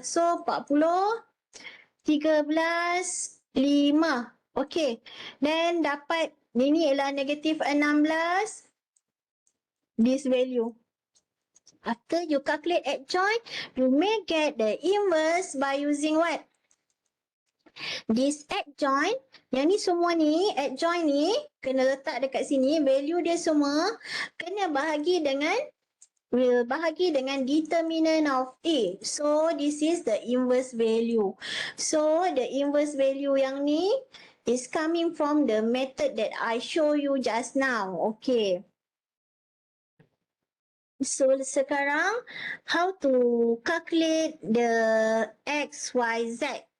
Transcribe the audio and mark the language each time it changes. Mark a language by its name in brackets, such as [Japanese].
[English] So, 40, 13, 5. Okay. [Malay] Then dapat, ini ialah -16. [English] This value. After you calculate adjoint, you may get the inverse by using what? This adjoint, [Malay] yang ni semua ni, adjoint ni, kena letak dekat sini, value dia semua, kena bahagi dengan, will bahagi dengan [English] determinant of A. So, this is the inverse value. So, the inverse value [Malay] yang ni [English] is coming from the method that I show you just now. Okay. So, sekarang, how to calculate the X, Y, Z.